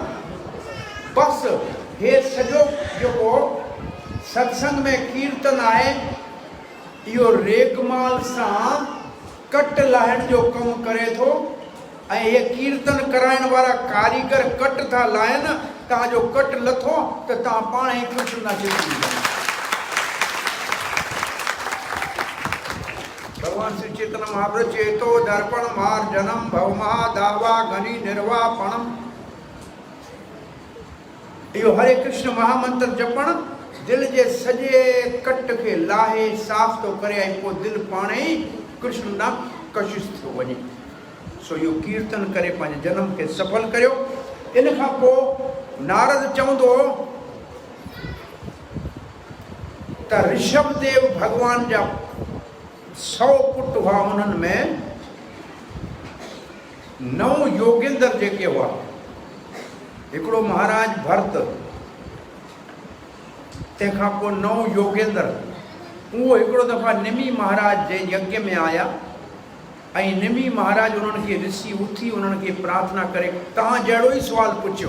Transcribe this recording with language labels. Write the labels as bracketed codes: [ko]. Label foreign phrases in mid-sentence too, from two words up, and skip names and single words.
[sd] बसि हे सॼो जेको सत्संग में कीर्तन आहे, इहो रेगमाल सां कट लाहिण जो कमु करे थो। ऐं हे कीर्तन कराइण वारा कारीगर कट था लाहिनि, तव्हांजो कट लथो त तव्हां पाण ई कृष्ण न थी सघंदा। [sa] भगवान श्री चैतन्य महाप्रभु चेतो दर्पण मार जनम भवमा दावा घनी निर्वापणम। [sd] इहो हरे कृष्ण महामंत्र जपण दिल जे सॼे कट खे लाहे साफ़ थो करे, ऐं पोइ दिलि पाण ई कृष्ण नाम कशिश थो वञे। सो इहो कीर्तन करे पंहिंजे जनम खे सफल करियो। इन खां पोइ नारद चवंदो त ऋषभ देव भगवान जा 100 पुट हुआ, उन्हनि में 9 योगेंद्र जेके हुआ। हिकिड़ो महाराज भरत, तंहिंखां पोइ 9 योगेंद्र। उहो हिकिड़ो दफ़ा निमी महाराज जे यज्ञ में आया, ऐं निमी महाराज उन्हनि खे ॾिसी उथी उन्हनि खे प्रार्थना करे तव्हां जहिड़ो ई सुवाल पुछियो।